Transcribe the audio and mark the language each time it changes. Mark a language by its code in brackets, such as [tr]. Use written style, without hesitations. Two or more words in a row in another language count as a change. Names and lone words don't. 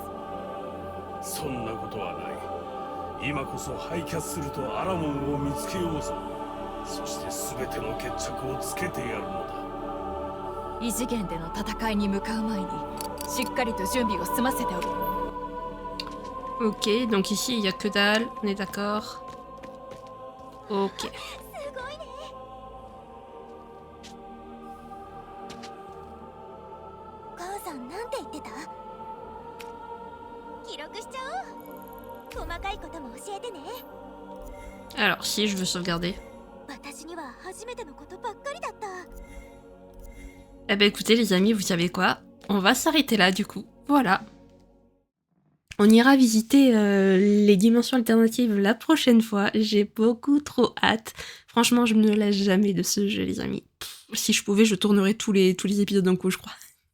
[ja] そんなことはない。今こそハイキャッスルとアラモンを見つけようぞ。そして全ての決着をつけてやるのだ。異次元での戦いに向かう前にしっかりと準備を済ませておく。 [fr] Ok, donc ici il y a que dalle, on est d'accord. Ok. [ja] すごいね。母さんなんて言ってた？記録しちゃおう。細かいことも教えてね。 [fr] Alors, si je veux sauvegarder. [ja] 私には初めてのことばっかりだった。 [fr] Eh ben écoutez les amis, vous savez quoi? On va s'arrêter là du coup. Voilà. On ira visiter les dimensions alternatives la prochaine fois. J'ai beaucoup trop hâte. Franchement, je me lasse jamais de ce jeu, les amis. Pff, si je pouvais, je tournerais tous les épisodes d'un coup, je crois.